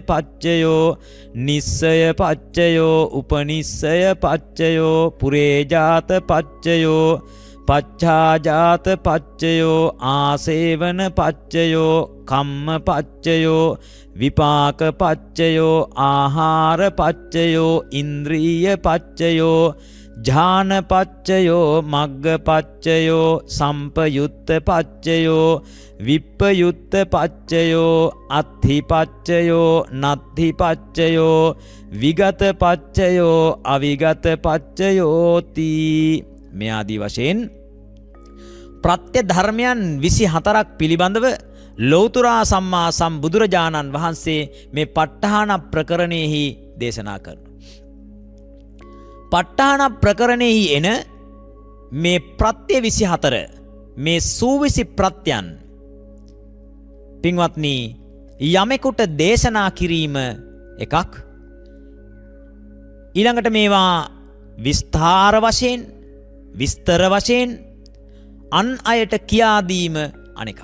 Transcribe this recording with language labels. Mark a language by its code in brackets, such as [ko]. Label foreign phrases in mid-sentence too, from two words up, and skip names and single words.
[pi] පච්චයෝ, නිස්සය පච්චයෝ, උපනිස්සය පච්චයෝ, පුරේජාත පච්චයෝ, පච්ඡාජාත පච්චයෝ, ආසේවන පච්චයෝ, කම්ම පච්චයෝ, විපාක පච්චයෝ, ආහාර පච්චයෝ, ඉන්ද්‍රිය පච්චයෝ, ඥාන පච්චයෝ, මග්ග පච්චයෝ, සම්පයුත්ත පච්චයෝ, විප්පයුත්ත පච්චයෝ, අත්ථි පච්චයෝ, නත්ථි පච්චයෝ, විගත පච්චයෝ, අවිගත පච්චයෝ තී. [si] මේ ආදී වශයෙන් ප්‍රත්‍ය ධර්මයන් 24ක් පිළිබඳව ලෞතුරා සම්මා සම්බුදුරජාණන් වහන්සේ මේ ප ဋ ාණ ප්‍රකරණයෙහි දේශනා කරනවා. ප ဋ ාණ ප්‍රකරණයෙහි එන මේ ප්‍රත්‍ය 24 මේ සූවිසි ප්‍රත්‍යයන් පින්වත්නි, යමෙකුට දේශනා කිරීම එකක්, ඊළඟට මේවා විස්තර වශයෙන් විස්තර වශයෙන් අන් අයට කියා දීම අනෙකක්.